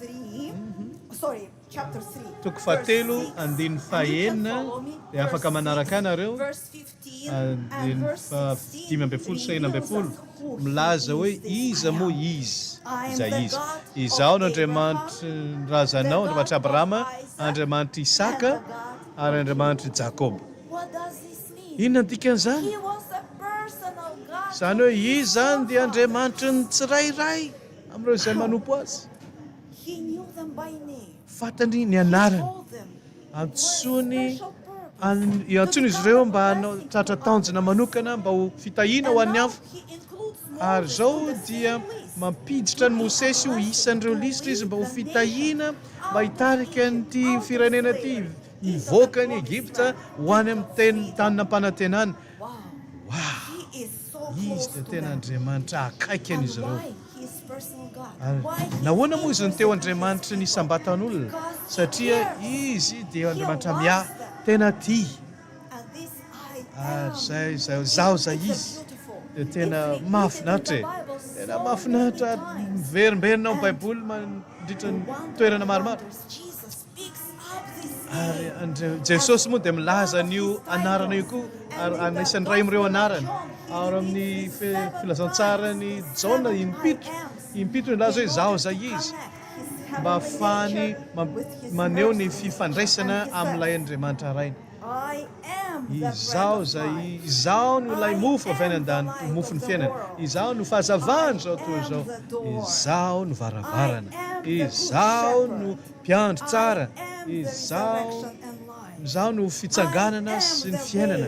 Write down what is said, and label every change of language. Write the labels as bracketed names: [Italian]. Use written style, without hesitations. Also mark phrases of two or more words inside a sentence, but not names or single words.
[Malagasy] toko 7 andiny 9 dia afaka manaraka anareo andiny 5 sy 9 milaza hoe iza moa izy zay izy izaho no Andriamanitra razanao Andriamanitra Abrahama Andriamanitra Isaka ary Andriamanitra Jakob. Inona ny dikan'izany? Zany hoe izy zany dia Andriamanitra ny tsirairay amin'ireo izay manompo azy. [English] them by name. [Malagasy] Fantany ny [English] He [Malagasy] anarany [English] told them [Malagasy] antsony antsony izy ireo mba hanao tratra tanjona manokana mba ho fitahiana ho an'ny hafa ary zao dia mampiditra ny Mosesy ho isan'ireo lisitra izy mba ho fitahiana mba hitarika an'ity firenena ity mivoaka ny Egipta ho any amin'ny tany nampanantenana. [English] He is so [Malagasy] Izy [English] close [Malagasy] dia [English] to [Malagasy] tena [English] them. [Malagasy] Andriamanitra akaiky [English] And [Malagasy] an'izy ireo. [English] why he is personal God? [Malagasy] Ary [English] Why he is [Malagasy] nahoana moa izy ny teo [English] interested in [Malagasy] Andriamanitra ny sambatan'olona [English] Because [Malagasy] satria [English] he [Malagasy] izy dia Andriamanitra [English] He [Malagasy] miahy [English] loves them. [Malagasy] tena tia [English] And this [Malagasy] ary zay zaho zay izy dia tena mahafinaritra e. Tena mahafinaritra miverimberina ao Baiboly mandritra ny toerana maromaro. Ary Jesosy moa dia milaza an'io anarana io koa ary anisan'ny ray amin'ireo anarany ary amin'ny filazantsarany Jaona impito nilaza hoe zaho zay izy mba ahafahany maneho ny fifandraisana amin'ilay Andriamanitra rainy. [English] I am the [Malagasy] Izaho zay izaho no ilay mofo avy any an-dany mofo ny fiainana. Izaho no fahazavana zao toy zao. Izaho no varavarana. Izaho no mpiandry tsara. Izaho no fitsanganana sy ny fiainana.